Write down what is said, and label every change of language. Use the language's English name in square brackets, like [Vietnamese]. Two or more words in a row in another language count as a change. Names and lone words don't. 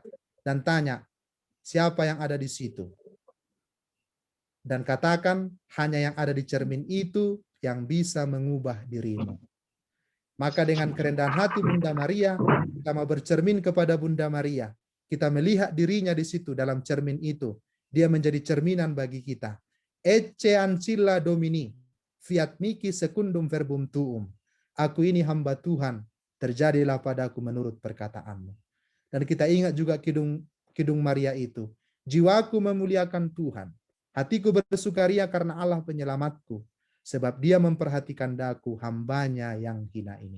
[Indonesian] Dan tanya, siapa yang ada di situ? Dan katakan, hanya yang ada di cermin itu yang bisa mengubah dirimu. Maka dengan kerendahan hati Bunda Maria, kita mau bercermin kepada Bunda Maria. Kita melihat dirinya di situ dalam cermin itu. Dia menjadi cerminan bagi kita. [Latin] Ecce ancilla Domini, fiat mihi secundum verbum tuum. [Indonesian] Aku ini hamba Tuhan, terjadilah padaku menurut perkataanmu. Dan kita ingat juga Kidung Maria itu. Jiwaku memuliakan Tuhan. Hatiku bersukaria karena Allah penyelamatku. Sebab dia memperhatikan daku hambanya yang hina ini.